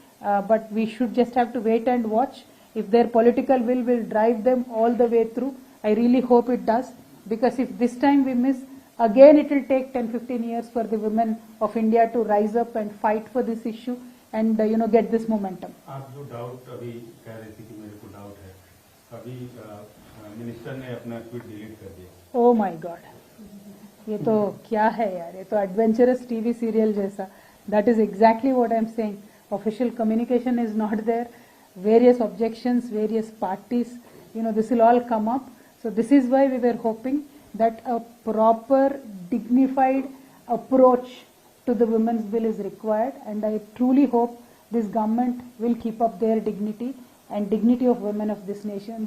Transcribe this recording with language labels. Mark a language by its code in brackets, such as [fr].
[en] But we should just have to wait and watch. If their political will drive them all the way through, I really hope it does, because if this time we miss, again it will take 10-15 years for the women of India to rise up and fight for this issue and get this momentum. [hi] आप जो doubt अभी कह रही थी कि मेरे को doubt है, अभी मिनिस्टर ने अपना ट्वीट डिलीट कर दिया। [en] oh my God, [hi] ये तो क्या है यार, ये तो एडवेंचरस टीवी सीरियल जैसा. [en] That is exactly what I am saying. Official communication is not there. Various objections, various parties, this will all come up. So this is why we were hoping that a proper, dignified approach to the women's bill is required, and I truly hope this government will keep up their dignity and dignity of women of this nation.